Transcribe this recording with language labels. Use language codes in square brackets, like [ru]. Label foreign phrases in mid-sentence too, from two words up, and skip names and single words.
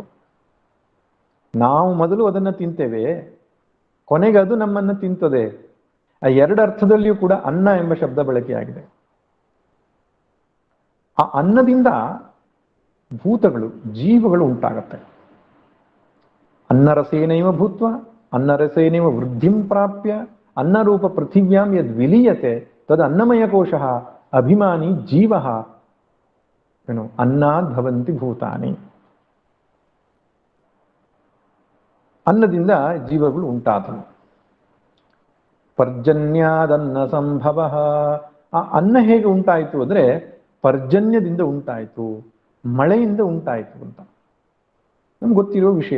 [kn] ನಾವು ಮೊದಲು ಅದನ್ನ ತಿಂತೇವೆ, ಕೊನೆಗೆ ಅದು ನಮ್ಮನ್ನ ತಿಂತದೆ. ಆ ಎರಡು ಅರ್ಥದಲ್ಲಿಯೂ ಕೂಡ ಅನ್ನ ಎಂಬ ಶಬ್ದ ಬಳಕೆಯಾಗಿದೆ. ಆ ಅನ್ನದಿಂದ ಭೂತಗಳು, ಜೀವಗಳು ಉಂಟಾಗತ್ತೆ. [sa] ಅನ್ನರಸೇನೈವ ಭೂತ್ವ ಅನ್ನರಸೇನೈವ ವೃದ್ಧಿಂ ಪ್ರಾಪ್ಯ ಅನ್ನರೂಪ ಪೃಥಿವ್ಯಾಂ ಯದ್ ವಿಲೀಯತೆ ತದ್ ಅನ್ನಮಯ ಕೋಶಃ ಅಭಿಮಾನಿ ಜೀವಃ ಏನು ಅನ್ನಾದ್ ಭವಂತಿ ಭೂತಾನಿ. [kn] ಅನ್ನದಿಂದ ಜೀವಗಳು ಉಂಟಾದವು. [sa] ಪರ್ಜನ್ಯಾದನ್ನ ಸಂಭವ. [kn] ಆ ಅನ್ನ ಹೇಗೆ ಉಂಟಾಯಿತು ಅಂದ್ರೆ ಪರ್ಜನ್ಯದಿಂದ ಉಂಟಾಯಿತು, ಮಳೆಯಿಂದ ಉಂಟಾಯಿತು ಅಂತ ನಮ್ಗೆ ಗೊತ್ತಿರೋ ವಿಷಯ.